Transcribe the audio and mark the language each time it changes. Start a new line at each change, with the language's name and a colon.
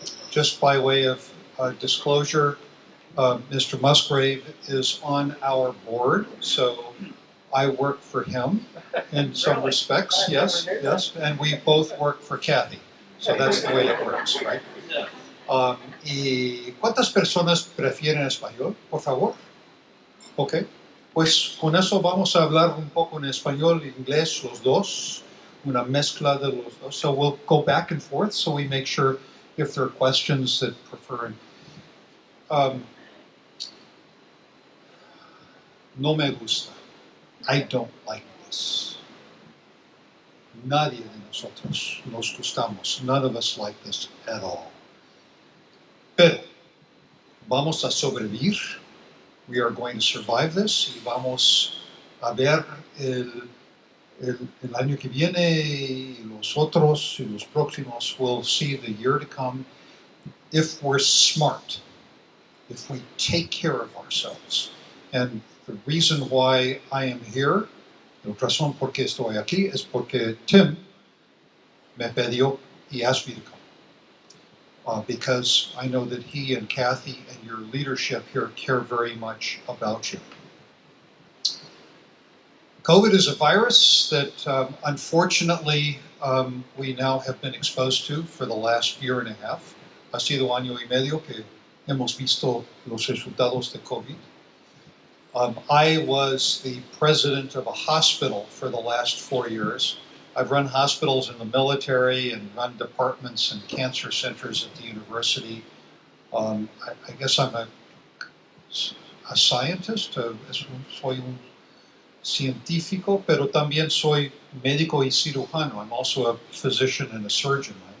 English: Just by way of disclosure, Mr. Musgrave is on our board, so I work for him in some respects, yes, and we both work for Kathy, so that's the way it works, right?
Spanish: ¿Y cuántas personas prefieren español, por favor? Ok, pues con eso vamos a hablar un poco en español e inglés, los dos, una mezcla de los dos.
English: So we'll go back and forth so we make sure if there are questions that prefer.
Spanish: No me gusta.
English: I don't like this.
Spanish: Nadie de nosotros nos gustamos.
English: None of us like this at all.
Spanish: Pero vamos a sobrevivir.
English: We are going to survive this
Spanish: y vamos a ver el año que viene y los otros y los próximos.
English: We'll see the year to come if we're smart, if we take care of ourselves. And the reason why I am here,
Spanish: la razón por qué estoy aquí, es porque Tim me pidió y
English: asked me to come. Because I know that he and Kathy and your leadership here care very much about you. COVID is a virus that unfortunately we now have been exposed to for the last year and a half.
Spanish: Ha sido año y medio que hemos visto los resultados de COVID.
English: I was the president of a hospital for the last 4 years. I've run hospitals in the military and run departments and cancer centers at the university. I guess I'm a scientist,
Spanish: soy un científico, pero también soy médico y cirujano.
English: I'm also a physician and a surgeon.